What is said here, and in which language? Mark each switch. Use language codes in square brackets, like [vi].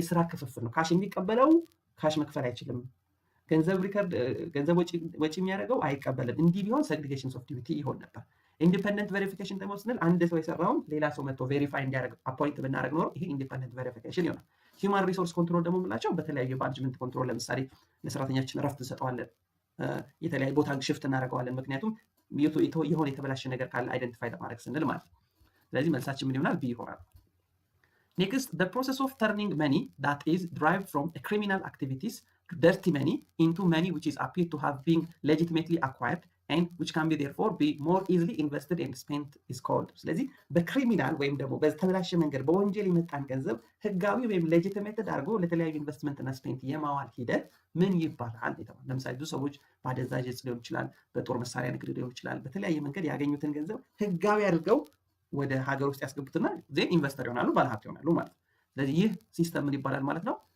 [am] የስራ ክፍፍል ነው። ካሽ የሚቀበለው ካሽ መክፈል አይችልም፣ ገንዘብ ሪከርድ ገንዘብ ወጪ የሚያደርገው አይቀበልም። እንዲህ ቢሆን ሴግሪጌሽንስ ኦፍ ዲዩቲ ይሆን ነበር። ኢንዲፔንደንት ቬሪፊኬሽን ደግሞ ስንል አንድ ሰው የሰራውን ሌላ ሰው መጥቶ ቬሪፋይ እንዲያደርግ አፖይንት ብናደርግ ኖሮ ይሄ ኢንዲፔንደንት ቬሪፊኬሽን ይሆናል። ሂውማን ሪሶርስ ኮንትሮል ደግሞ የምንላቸው በተለያዩ የማኔጅመንት ኮንትሮል፣ ለምሳሌ ለሰራተኛችን እረፍት እንሰጠዋለን፣ የተለያዩ ቦታ ሽፍት እናደርገዋለን። ምክንያቱም የሆነ የተበላሸ ነገር ካለ አይደንቲፋይ ለማድረግ ስንል ማለት ነው። ስለዚህ መልሳችን ምን ይሆናል? ቢ ይሆናል። [en] Next, the process of turning money that is derived from a criminal activities, dirty money, into money which is appeared to have been legitimately acquired and which can be therefore be more easily invested and spent is called. [am] ስለዚህ በክሪሚናል ወይም ደግሞ በተበላሸ መንገድ በወንጀል የመጣን ገንዘብ ህጋዊ ወይም ሌጂቲሜትድ አድርጎ ለተለያዩ ኢንቨስትመንት እና ስፔንት የማዋል ሂደት ምን ይባላል? ለምሳሌ ብዙ ሰዎች በአደንዛዥ ዕፅ ሊሆን ይችላል፣ በጦር መሳሪያ ንግድ ሊሆን ይችላል፣ በተለያየ መንገድ ያገኙትን ገንዘብ ህጋዊ አድርገው ወደ ሀገር ውስጥ ያስገቡትና ዜን ኢንቨስተር ይሆናሉ፣ ባለሀብት ይሆናሉ ማለት ነው። ስለዚህ ይህ ሲስተም ምን ይባላል ማለት ነው?